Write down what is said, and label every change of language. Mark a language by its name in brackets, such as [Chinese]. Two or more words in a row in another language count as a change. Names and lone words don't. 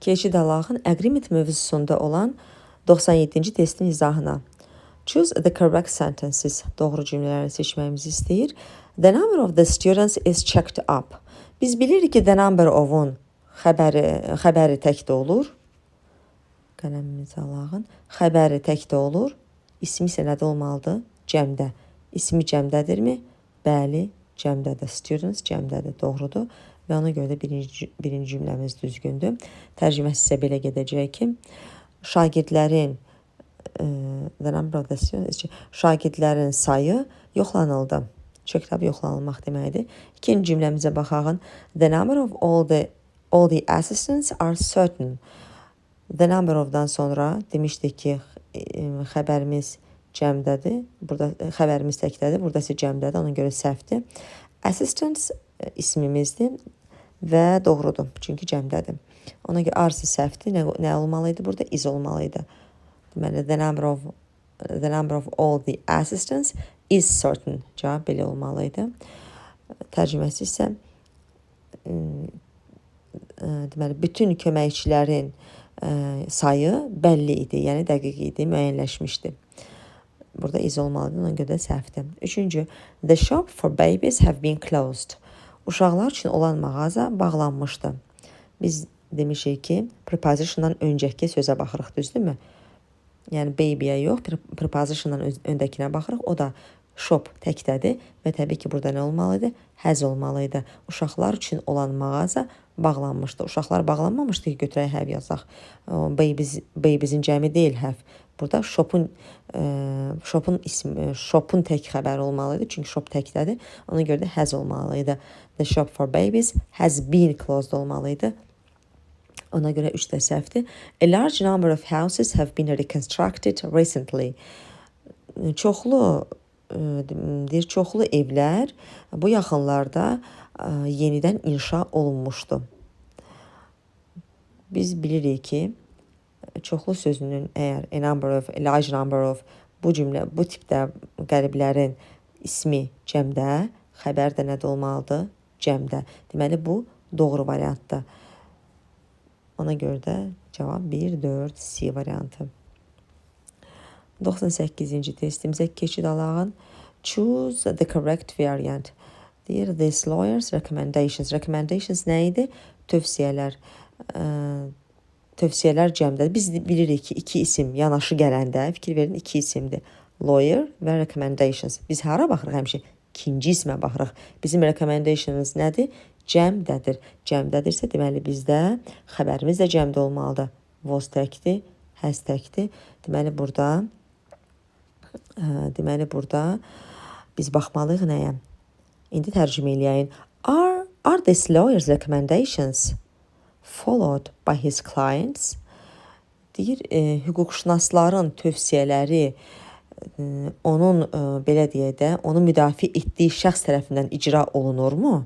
[Azerbaijani] Keçid alağın agreement mövzusunda olan 97-ci testin izahına. [English] Choose the correct sentences. [Azerbaijani] Doğru cümlələrini seçməyimizi istəyir. [English] The number of the students is checked up. [Azerbaijani] Biz bilirik ki, [English] the number of- [Azerbaijani] un xəbəri təkdə olur. Qələmimizi alağın. Xəbəri təkdə olur. İsmi isə nədə olmalıdır? Cəmdə. İsmi cəmdədirmi? Bəli, cəmdədir. Students cəmdədir. Doğrudur. Və ona görə də birinci cümləmiz düzgündür. Tərcüməsi isə belə gedəcək ki, şagirdlərin şagirdlərin sayı yoxlanıldı. Checked yoxlanılmaq deməkdir. İkinci cümləmizə baxaq. [English] The number of all the assistants are certain. The number of- [Azerbaijani] dan sonra demişdik ki, xəbərimiz cəmdədir. Burada xəbərimiz təkdədir. Burada isə cəmdədir. Ona görə səhvdir. Assistants ismimizdir və doğrudur. Çünki cəmdədir. Ona görə arsı səhvdir. Nə olmalıydı? Burada is olmalıydı. Deməli, [English] the number of all the assistants is certain. [Azerbaijani] Cavab belə olmalıydı. Tərcüməsi isə deməli, bütün köməkçilərin sayı bəlli idi, yəni dəqiq idi, müəyyənləşmişdi. Burada is olmalıdır, ona görə də səhvdir. Üçüncü, [English] the shop for babies have been closed. [Azerbaijani] Uşaqlar üçün olan mağaza bağlanmışdı. Biz demişik ki, prepositiondan öncəki sözə baxırıq, düzdürmü? Yəni baby'yə yox, prepositiondan öndəkinə baxırıq. O da shop təkdədir və təbii ki, burada nə olmalıydı? Has olmalıydı. Uşaqlar üçün olan mağaza bağlanmışdı. Uşaqlar bağlanmamışdı ki, götürək have yazaq. Babies'in cəmi deyil have. Burada shop'un tək xəbəri olmalıydı. Çünki shop təkdədir. Ona görə də has olmalıydı. [English] The shop for babies has been closed olmalıydı. [Azerbaijani] Ona görə 3 də səhvdir. [English] A large number of houses have been reconstructed recently. [Azerbaijani] Çoxlu evlər bu yaxınlarda yenidən inşa olunmuşdu. Biz bilirik ki, çoxlu sözünün əgər [English] a large number of [Azerbaijani] bu tipdə qəliblərin ismi cəmdə, xəbər də nədə olmalıdır? Cəmdə. Deməli, bu doğru variantdır. Ona görə də cavab 1, 4, C variantı. 98-ci testimizə keçid alağın. [English] Choose the correct variant. Deyir, this lawyer's recommendations. [Azerbaijani] Recommendations nə idi? Tövsiyələr. Tövsiyələr cəmdədir. Biz bilirik ki, iki isim yanaşı gələndə, fikir verin, iki isimdir. Lawyer və recommendations. Biz hara baxırıq həmişə? İkinci ismə baxırıq. Bizim recommendations nədir? Cəmdədir. Cəmdədirsə, deməli bizdə xəbərimiz də cəmdə olmalıdır. Was təkdir, has təkdir. Deməli burada biz baxmalıyıq nəyə? İndi tərcümə eləyəyin. [English] Are this lawyer's recommendations followed by his clients? [Azerbaijani] Deyir, hüquqşünasların tövsiyələri onun, belə deyək də, onu müdafiə etdiyi şəxs tərəfindən icra olunurmu?